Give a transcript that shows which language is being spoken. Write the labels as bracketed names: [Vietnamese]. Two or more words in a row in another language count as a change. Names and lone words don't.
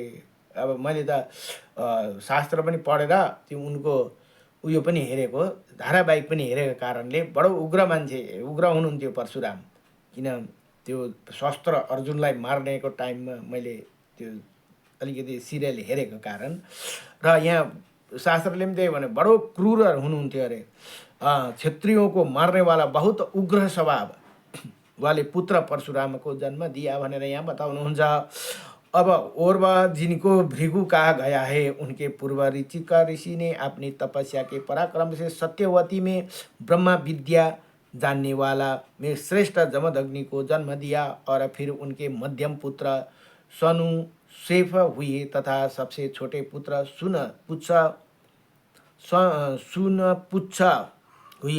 [Nepali] अब मैले त शास्त्र पनि पढेर त्यो उनको उयो पनि हेरेको, धारावाहिक पनि हेरेको कारणले बडो उग्र मान्छे, उग्र हुनुहुन्थ्यो परशुराम। किन त्यो शस्त्र अर्जुनलाई मार्नेको टाइममा मैले त्यो अलिकति सिरियल हेरेको कारण, र यहाँ शास्त्रले पनि त्यही भने बडो क्रूरहरू हुनुहुन्थ्यो अरे। [Hindi] क्षत्रियों को मारने वाला बहुत उग्र स्वभाव वाले पुत्र परशुराम को जन्म दिया [Nepali] भनेर यहाँ बताउनुहुन्छ। [Hindi] अब ओर्वा जिनको भृगु कहा गया है, उनके पूर्व ऋचिका ऋषि ने अपनी तपस्या के पराक्रम से सत्यवती में ब्रह्मा विद्या जानने वाला में श्रेष्ठ जमदग्नि को जन्म दिया और फिर उनके मध्यम पुत्र सनु शेफ हुए तथा सबसे छोटे पुत्र सुनपुच्छ हुए।